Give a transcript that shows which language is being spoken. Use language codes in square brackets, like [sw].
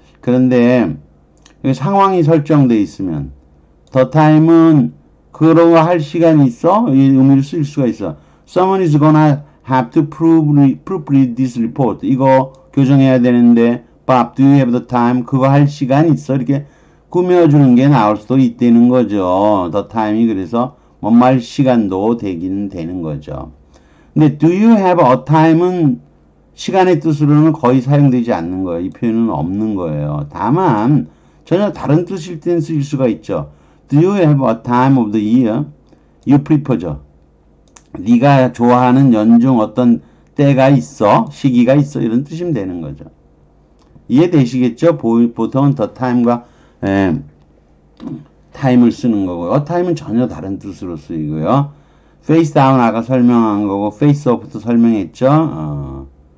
[ko] 그런데 상황이 설정되어 있으면 the time은 그런 거 할 시간이 있어? 이 의미를 쓸 수가 있어. [en] Someone is gonna have to proofread this report. [ko] 이거 교정해야 되는데 [en] Bob, do you have the time? [ko] 그거 할 시간 있어? 이렇게 꾸며주는 게 나올 수도 있다는 거죠. the time이 그래서 뭔말 시간도 되긴 되는 거죠. 근데 [en] do you have a time [ko] 은 시간의 뜻으로는 거의 사용되지 않는 거예요. 이 표현은 없는 거예요. 다만 전혀 다른 뜻일 땐 쓸 수가 있죠. [en] Do you have a time of the year? You prefer죠. [ko] 네가 좋아하는 연중 어떤 때가 있어? 시기가 있어? 이런 뜻이면 되는 거죠. 이해되시겠죠? 보통은 the time과 time을 쓰는 거고요. a time은 전혀 다른 뜻으로 쓰이고요. face down 아까 설명한 거고 face up도 설명했죠.